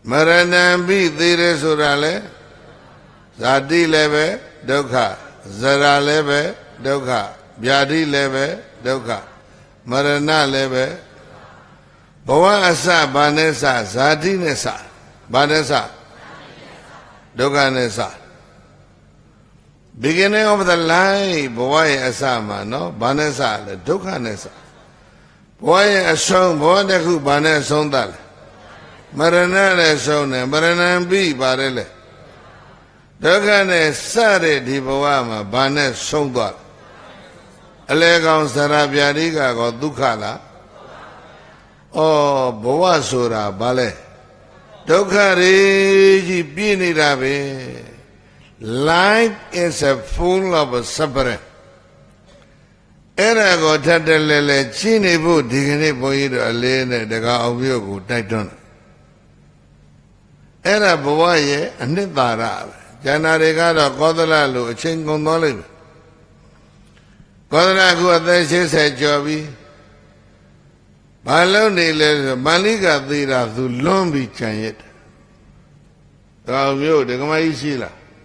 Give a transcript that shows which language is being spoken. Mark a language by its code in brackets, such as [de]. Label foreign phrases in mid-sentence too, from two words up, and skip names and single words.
[my] မရဏံပိသေရဆိုတာလေဇာတိလည်းပဲဒုက္ခဇရာလည်းပဲဒုက္ခဗျာတိလည်းပဲဒုက္ခမရဏလည်းပဲဘ ဝအစဘာနဲ့စဇာတိနဲ့စဘာနဲ့စဒုက္ခနဲ့စ [en] beginning of the life [my] ဘဝရဲ့ အစမှာနော်ဘာနဲ့စလဲဒုက္ခနဲ့စဘဝရဲ့အဆုံးဘဝတစ်ခုဘာနဲ့ဆုံးသလဲမရဏနဲ့ဆုံးတယ်မရဏံပိပါတယ်လေဒုက္ခနဲ့စတဲ့ဒီဘဝမှာဘာနဲ့ဆုံးသွားလဲအလေကောင်ဇရာဗျာတိကကောဒုက္ခလားဩဘဝဆိုတာဘာလဲဒုက္ခတွေကြီးပြည့်နေတာပဲ [en] life is a full of suffering [my] အဲ့ဒါကိုထပ်တလဲလဲရှင်းနေဖို့ဒီကနေ့ဘုန်းကြီးတို့အလေးနဲ့တက္ကအောင်မြို့ကိုတိုက်တွန်းတယ် အဲ့ဒါဘဝရဲ့အနှစ်သာရပဲကျန်တာတွေကတော့ကောသလလို့အချင်းကုန်သွားလိမ့်မယ်ကောသလကအသက်80ကျော်ပြီဘာလို့နေလဲဆိုမန္လိကသေတာသူလွန်းပြီးကြံရက်တယ်တက္ကအောင်မြို့ဒကမကြီးရှိလား